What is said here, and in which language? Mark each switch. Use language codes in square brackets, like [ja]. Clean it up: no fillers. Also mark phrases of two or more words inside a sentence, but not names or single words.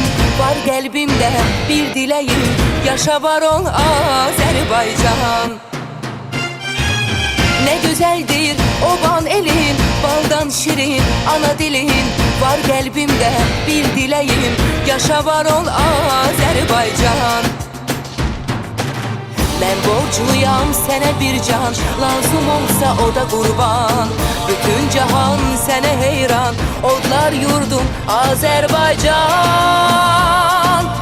[tr] Var kalbimde bir dileğim, yaşa var ol Azerbaycan. Ne güzeldir oban elin, baldan şirin ana dilin. [az] Var qəlbimdə bir diləyim, yaşa var ol Azərbaycan. Mən borcluyam sənə bir can, lazım olsa o da qurban. Bütün cahan sənə heyran, odlar yurdum Azərbaycan.